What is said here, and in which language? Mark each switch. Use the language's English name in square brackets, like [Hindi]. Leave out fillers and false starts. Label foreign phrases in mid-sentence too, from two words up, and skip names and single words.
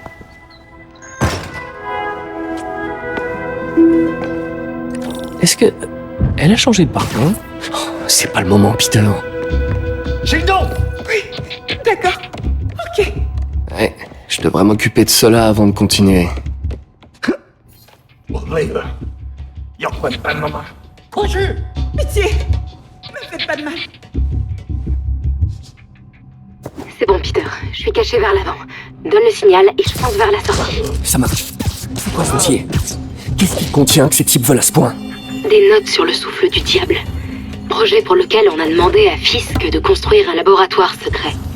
[French] Est-ce que... Elle a changé de parfum? Oh, c'est pas le moment, Peter. [Chinese] 行动！ [French] D'accord. Ok. Ouais, je devrais m'occuper de cela avant de continuer. [Chinese] 我累了，要滚蛋了吗？过去！ [French] Pitié! Me faites pas de mal. C'est bon, Peter. Je suis caché vers l'avant. Donne le signal et je fonce vers la sortie. Ça marche. C'est quoi ce dossier? Qu'est-ce qu'il contient que ces types veulent à ce point? Des notes sur le souffle du diable. Projet pour lequel on a demandé à Fisk de construire un laboratoire secret.